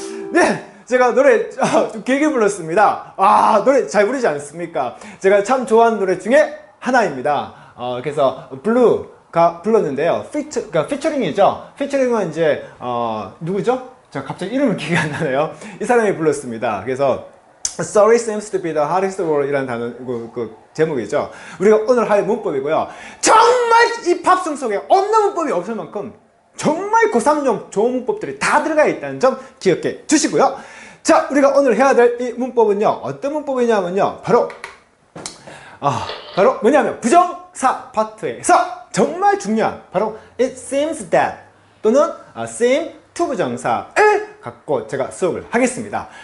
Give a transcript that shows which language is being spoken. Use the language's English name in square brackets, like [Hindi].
[Korean] 네, 제가 노래 좀 길게 불렀습니다. 노래 잘 부르지 않습니까? 제가 참 좋아하는 노래 중에 하나입니다. 그래서 블루가 불렀는데요. 그러니까 피처링이죠. 피처링은 이제 누구죠? 제가 갑자기 이름을 기억이 안 나네요. 이 사람이 불렀습니다. [English] 그래서 Sorry seems to be the hardest word [Korean] 이라는 단어, 그 제목이죠. 우리가 오늘 할 문법이고요. 정말 이 팝송 속에 없는 문법이 없을 만큼 정말 고3용 좋은 문법들이 다 들어가 있다는 점 기억해 주시고요. 자, 우리가 오늘 해야 될 이 문법은요, 어떤 문법이냐면요, 바로 뭐냐면 부정사 파트에서 정말 중요한 바로 it seems that 또는 seem to 부정사를 갖고 제가 수업을 하겠습니다.